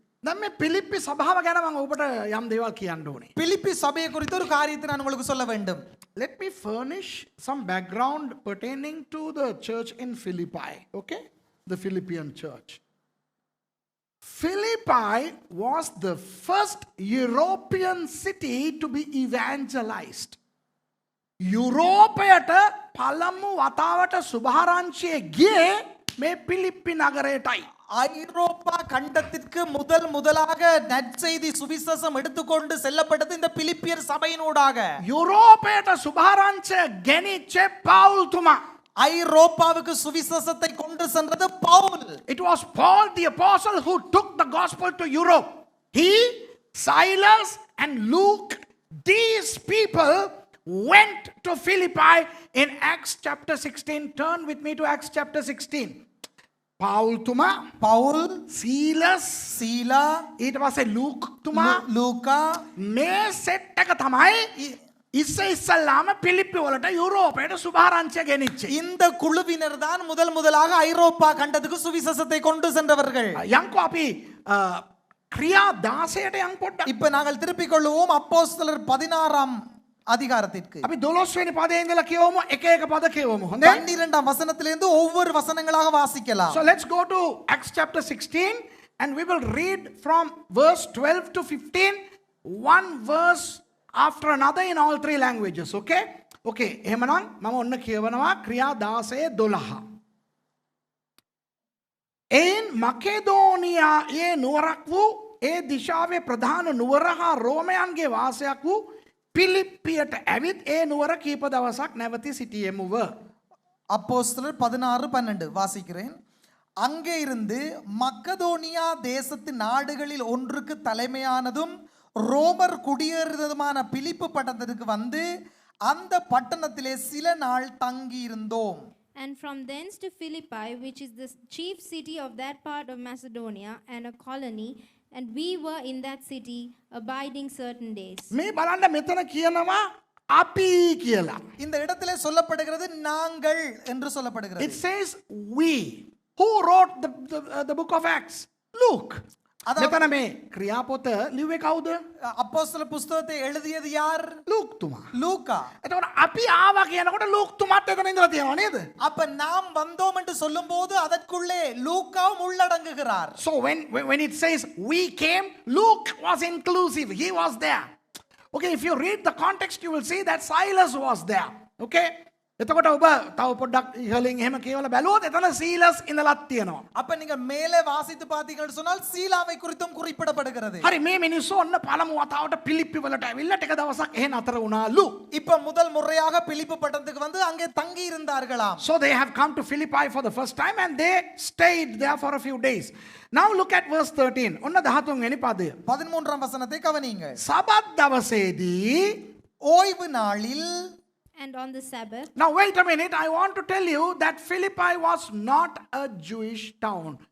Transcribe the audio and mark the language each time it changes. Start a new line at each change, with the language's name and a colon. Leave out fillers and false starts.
Sinhala: දැන් මේ පිලිප්පි සභාව ගැන මම ඔබට යම් දේවල් කියන්න ඕනේ.
Tamil: பிலிப்பி சபையை குறித்த ஒரு காரியத்தை நான் உங்களுக்கு சொல்ல வேண்டும்.
English: Let me furnish some background pertaining to the church in Philippi. Okay? The Philippian church. Philippi was the first European city to be evangelized.
Sinhala: යුරෝපයට පළමු වතාවට සුභාරංචිය ගියේ මේ පිලිප්පි නගරයටයි.
Tamil: ஐரோப்பா கண்டத்திற்கு முதலாக நற்செய்தி சுவிசேஷம் எடுத்துக்கொண்டு செல்லப்பட்டது இந்த பிலிப்பியர் சபையினூடாக.
Sinhala: යුරෝපයට සුභාරංචිය ගෙනිච්ච පවුල්තුමා.
Tamil: ஐரோப்பாவுக்கு சுவிசேஷத்தை கொண்டு சென்றது Pavul.
English: It was Paul the apostle who took the gospel to Europe. He, Silas and Luke, these people went to Philippi in Acts chapter 16. Turn with me to Acts chapter 16.
Sinhala: Paul tuma,
Tamil: Pavul,
English: Silas,
Tamil: சீலா,
Sinhala: ඊට පස්සේ Luke tuma,
Tamil: லூக்கா
Sinhala: මේ set එක තමයි ඉස්සෙල්ලාම පිලිප්පි වලට යුරෝපයට සුභාරංචිය ගෙනිච්චේ.
Tamil: இந்த குழுவினர் தான் முதலாக ஐரோப்பா கண்டத்துக்கு சுவிசேஷத்தை கொண்டு சென்றவர்கள்.
Sinhala: යන්කෝ අපි ක්‍රියා 16ට යන් පොඩ්ඩක්.
Tamil: இப்ப நாங்கள் திருப்பிக் கொள்வோம் அப்போஸ்தலர் 16ஆம் அதிகாரத்திற்கு.
Sinhala: අපි 12 වෙනි පදේ ඉඳලා කියවමු එක එක පද කියවමු. හොඳයි.
Tamil: 12ஆம் வசனத்திலிருந்து ஒவ்வொரு வசனங்களாக வாசிக்கலாம்.
English: So let's go to Acts chapter 16 and we will read from verse 12 to 15, one verse after another in all three languages. Okay? Okay.
Sinhala: එහෙමනම් මම ඔන්න කියවනවා ක්‍රියා 16:12. එයින් මකෙදෝනියායේ නුවරක් වූ ඒ දිශාවේ ප්‍රධාන නුවර හා රෝමයන්ගේ වාසයක් වූ පිලිප්පියට ඇවිත් ඒ නුවර කීප දවසක් නැවතී සිටියෙමුව.
Tamil: அப்போஸ்தலர் 16:12 வாசிக்கிறேன். அங்கே இருந்து மக்கதோனியா தேசத்து நாடுகளில் ஒன்றுக்கு தலைமையானதும் ரோமர் குடியேறியதுமான பிலிப்பு பட்டணத்திற்கு வந்து அந்த பட்டணத்திலே சில நாள் தங்கி இருந்தோம்.
English: And from thence to Philippi, which is the chief city of that part of Macedonia and a colony, and we were in that city abiding certain days.
Sinhala: මේ බලන්න මෙතන කියනවා අපි කියලා.
Tamil: இந்த இடத்திலே சொல்லப்படுகிறது நாங்கள் என்று சொல்லப்படுகிறது.
English: It says we. Who wrote the book of Acts?
Sinhala: Luke. මෙතන මේ ක්‍රියාපොත ලිව්වේ කවුද?
Tamil: அப்போஸ்தலர் புத்தகத்தை எழுதியது யார்?
Sinhala: ලූක් තුමා.
Tamil: லூக்கா.
Sinhala: එතකොට අපි ආවා කියනකොට ලූක් තුමාත් එතන ඉඳලා තියෙනවා නේද?
Tamil: அப்ப நாம் வந்தோம் என்று சொல்லும்போது அதற்குள்ளே லூக்காவும் உள்ளடங்குகிறார்.
English: So when it says we came, Luke was inclusive. He was there. Okay, if you read the context you will see that Silas was there. Okay?
Sinhala: එතකොට ඔබ තව පොඩ්ඩක් ඉහළින් එහෙම කියවලා බැලුවොත් එතන සීලස් ඉඳලත් තියෙනවා.
Tamil: அப்ப நீங்க மேலே வாசித்து பார்த்தீங்கன்னு சொன்னால் சீலாவை குறித்தும் குறிப்பிடப்படுகிறது.
Sinhala: හරි මේ මිනිස්සු ඔන්න පළමු වතාවට පිලිප්පි වලට ඇවිල්ලා ටික දවසක් එහෙ නතර වුණාලු.
Tamil: இப்ப முதல் முறையாக பிலிப்பு பட்டணத்துக்கு வந்து அங்கே தங்கி இருந்தார்களாம்.
English: So they have come to Philippi for the first time and they stayed there for a few days. Now look at verse 13.
Sinhala: ඔන්න 13 වෙනි පදය.
Tamil: 13ஆம் வசனத்தை கவனியுங்கள்.
Sinhala: සබත් දවසේදී
Tamil: ஓய்வு நாளில்
English: And on the Sabbath, Now wait a minute, I want to tell you that Philippi was not a Jewish town.